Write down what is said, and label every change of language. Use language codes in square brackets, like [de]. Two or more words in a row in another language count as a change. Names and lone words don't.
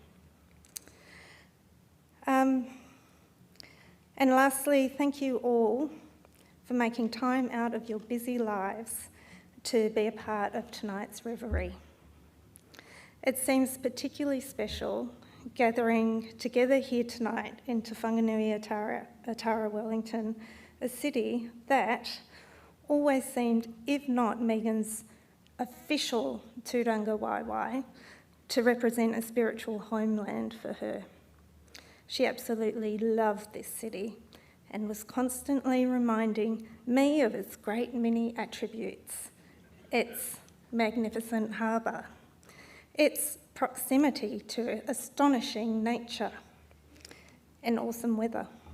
[en] And lastly, thank you all for making time out of your busy lives to be a part of tonight's revelry. It seems particularly special gathering together here tonight in Te Whanganui-a-Tara, Wellington, a city that always seemed, if not Megan's official [mi] tūranga waiwai, [en] to represent a spiritual homeland for her. She absolutely loved this city and was constantly reminding me of its great many attributes. Its magnificent harbour, its proximity to astonishing nature and awesome weather.